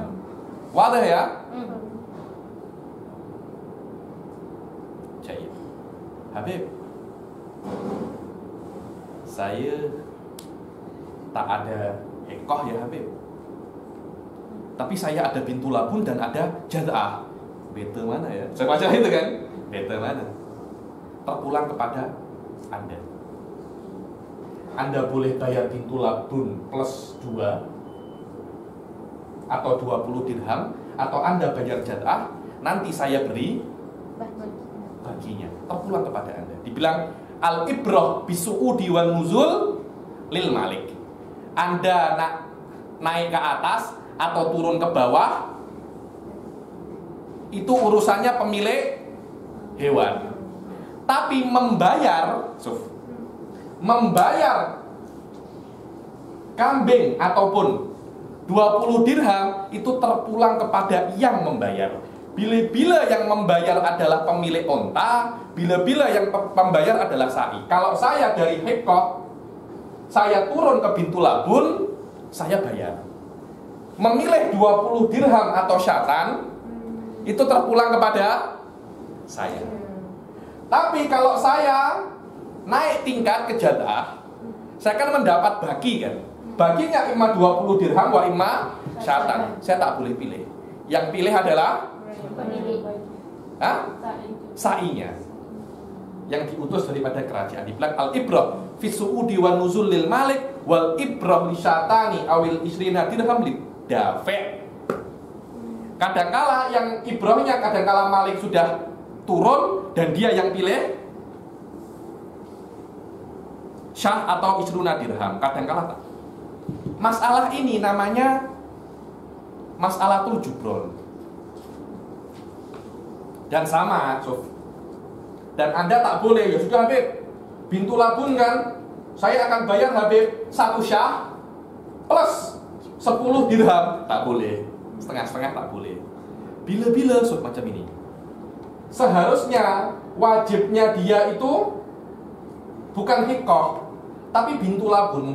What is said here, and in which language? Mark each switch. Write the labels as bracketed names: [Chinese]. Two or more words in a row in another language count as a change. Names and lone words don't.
[Malay] Wadah ya? Jayid. Habib, saya tak ada hikoh ya Habib, tapi saya ada bintu labun dan ada jatah. Beta mana ya? Saya baca itu kan? Beta mana? Terpulang kepada Anda. Anda boleh bayar bintu labun plus 2 atau 20 dirham, atau Anda bayar jatah, nanti saya beri baginya. Terpulang kepada Anda. [Arabic] Dibilang العبرة بالصعود والنزول للمالك. [Malay] Anda nak naik ke atas atau turun ke bawah, itu urusannya pemilik hewan. Tapi membayar kambing ataupun 20 dirham itu terpulang kepada yang membayar. Bila-bila yang membayar adalah pemilik onta, bila-bila yang membayar adalah sa'i. Kalau saya dari hikoh, saya turun ke bintu labun, saya bayar. Memilih 20 dirham atau syatan, itu terpulang kepada saya. Tapi kalau saya naik tingkat ke jatah, saya kan mendapat bagi kan. [Arabic] Baginya إما 20 درهما وإما شاتان. [Malay] Saya tak boleh pilih. Yang pilih adalah sa'inya, yang diutus daripada kerajaan. [Arabic] Dibilang العبرة في الصعود والنزول للمالك والعبرة للشاتين أو العشرين درهما للدافع'. [Malay] Kadangkala yang ibrohnya, kadangkala Malik sudah turun dan dia yang pilih syah atau isruna dirham, kadangkala tak. Masalah ini namanya [Arabic] مسألة الجبران. [Malay] Dan sama, Sof. Dan Anda tak boleh, ya sudah Habib, bintu labun kan, saya akan bayar Habib 1 syah plus 10 dirham, tak boleh. Setengah-setengah tak boleh. Bila-bila Sof macam ini. Seharusnya wajibnya dia itu bukan hikoh, tapi bintu labun.